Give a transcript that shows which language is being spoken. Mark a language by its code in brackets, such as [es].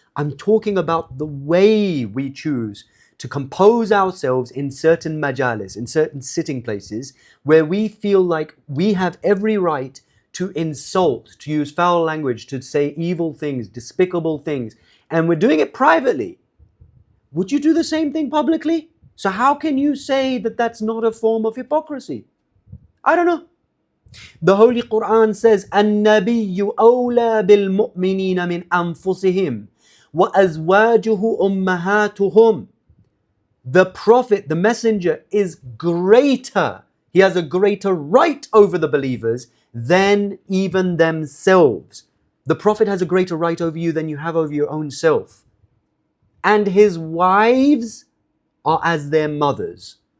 [en] I'm talking about the way we choose to compose ourselves in certain majalis, in certain sitting places, where we feel like we have every right to insult, to use foul language, to say evil things, despicable things, and we're doing it privately. Would you do the same thing publicly? So how can you say that that's not a form of hypocrisy? I don't know. The Holy Quran says, [ar] النَّبِيُّ أَوْلَى بِالْمُؤْمِنِينَ مِنْ أَنفُسِهِمْ وَأَزْوَاجُهُ أُمَّهَاتُهُمْ. [en] The Prophet, the Messenger, is greater. He has a greater right over the believers than even themselves. The Prophet has a greater right over you than you have over your own self. And his wives are as their mothers.